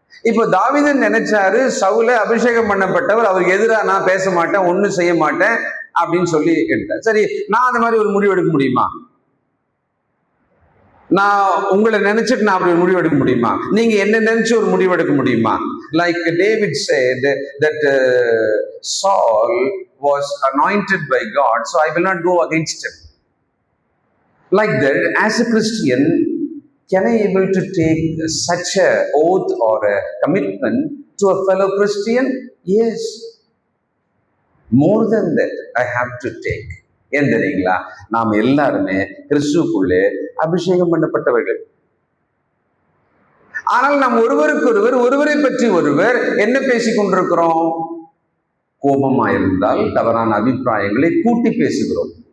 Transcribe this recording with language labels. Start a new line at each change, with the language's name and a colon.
Tamil: இப்போ தாவீதன் நினைச்சாரு, சவுல அபிஷேகம் பண்ணப்பட்டவர், அவருக்கு எதிராக நான் பேச மாட்டேன், ஒன்னும் செய்ய மாட்டேன் அப்படின்னு சொல்லி எடுத்தார். சரி, நான் அந்த மாதிரி ஒரு முடிவு எடுக்க முடியுமா? நான் உங்களை நினைச்சிட்டு நான் அப்படி ஒரு முடிவு எடுக்க முடியுமா? நீங்க என்ன நினைச்சு ஒரு முடிவு எடுக்க முடியுமா?
English: Like David said that Saul was anointed by God, so I will not go against him. Like that, as a Christian, can I able to take such a oath or a commitment to a fellow Christian? Yes. More than that, I have to take.
Tamil: ஏன் தெரியுங்களா? நாம் எல்லாருமே கிறிஸ்துவுக்குள்ளே அபிஷேகம் பண்ணப்பட்டவர்கள். ஆனால் நாம் ஒருவருக்கொருவர், ஒருவரை பற்றி ஒருவர் என்ன பேசிக் கொண்டிருக்கிறோம்? கோபமாயிருந்தால் தவறான அபிப்பிராயங்களை கூட்டி பேசுகிறோம்.